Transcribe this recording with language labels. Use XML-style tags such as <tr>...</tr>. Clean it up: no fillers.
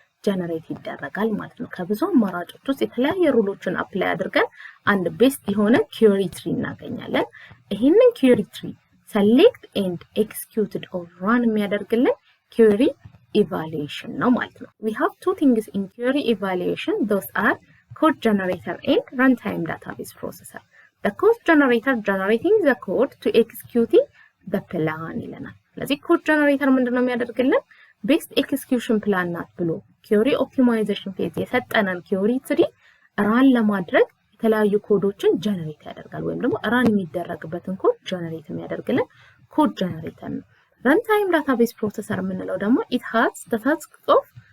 <am>ጀነሬት ይደረጋል ማለት ነው። ከብዙ አማራጮች ውስጥ የተለያየ ሩሎችን አፕላይ አድርገን አንድ ቤስት የሆነ query tree እናገኛለን። ይሄንን query tree</am> <en>select and executed or run</en> <am>የሚያደርግልን query evaluation ነው ማለት ነው።</am> <en>We have two things in query evaluation. Those are code generator and runtime database processor. The code generator generating the code to executing the plan</en> <am>ይለናል። ስለዚህ code generator ምንድነው የሚያደርግልን? ቤስት ኤክስኪዩሽን ፕላን ናት ብሎ query optimization ፌዝ የሰጠነን query tree ራን ለማድረግ የተለያዩ ኮዶችን ጀነሬት ያደርጋል ወይም ደግሞ ራን የሚደረግበትን ኮድ ጀነሬት የሚያደርግልን ኮድ ጀነሬተር ነው። runtime database processor የምንለው ደግሞ</am> <en>it has the task of</en>